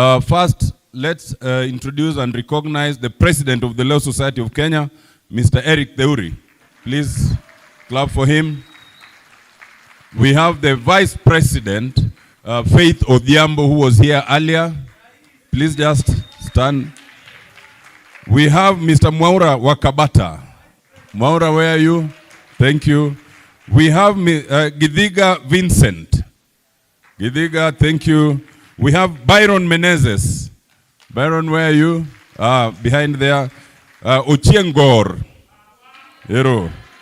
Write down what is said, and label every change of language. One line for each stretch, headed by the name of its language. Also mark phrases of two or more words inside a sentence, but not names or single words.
English: First, let's introduce and recognize the President of the Law Society of Kenya, Mr. Eric Theuri. Please clap for him. We have the Vice President, Faith Odhiambo, who was here earlier. Please just stand. We have Mr. Mwaura Wakabata. Mwaura, where are you? Thank you. We have Gidhiga Vincent. Gidhiga, thank you. We have Byron Menezes. Byron, where are you? Behind there. Ochiengor. Hero.